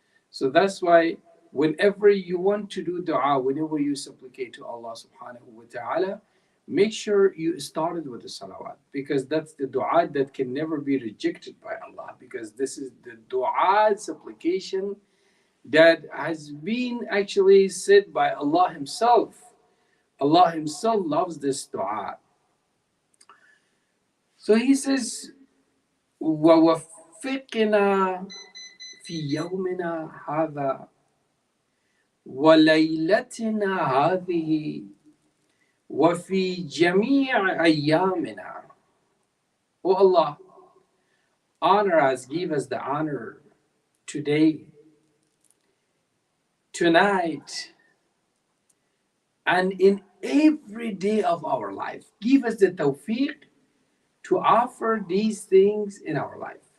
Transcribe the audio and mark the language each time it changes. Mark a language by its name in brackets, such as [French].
[English] So that's why whenever you want to do dua, whenever you supplicate to Allah subhanahu wa ta'ala, make sure you started with the salawat because that's the dua that can never be rejected by Allah because this is the dua supplication that has been actually said by Allah Himself. Allah Himself loves this dua. So He says, [Arabic] وَوَفِّقْنَا فِي يَوْمِنَا هَذَا وَلَيْلَتِنَا هَذِهِ وَفِي جَمِيعِ أَيَّامِنَا. [English] Oh Allah, honor us, give us the honor today, tonight, and in every day of our life. Give us the tawfiq to offer these things in our life.